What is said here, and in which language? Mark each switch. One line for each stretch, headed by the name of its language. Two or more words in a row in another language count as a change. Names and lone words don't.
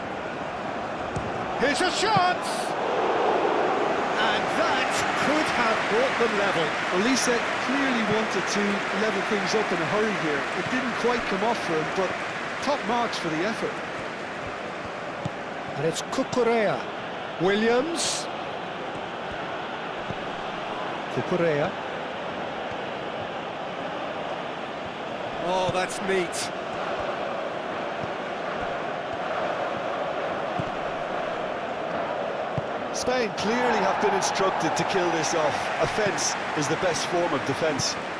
English: Here's a chance! And that could have brought them level. Well, Lisa clearly wanted to level things up in a hurry here. It didn't quite come off for him, but top marks for the effort. And it's Cucurella. Williams. Cucurella. Oh, that's neat. Spain clearly have been instructed to kill this off. Offence is the best form of defence.